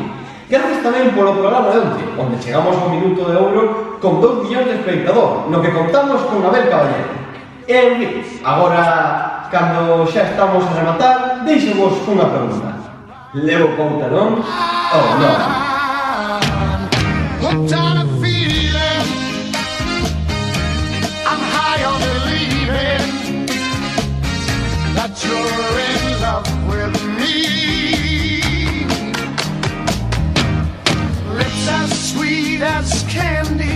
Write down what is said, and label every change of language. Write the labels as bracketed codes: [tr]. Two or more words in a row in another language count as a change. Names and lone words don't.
[gl] Gracias tamén polo programa de onde chegamos ao minuto de ouro con 2 millóns de espectador, no que contamos con Abel Caballero. E, en fin, agora, cando xa estamos a rematar, deixemos unha pregunta. Levo pauta, non? Ou non? [en] You're in love with me. Lips as sweet as candy.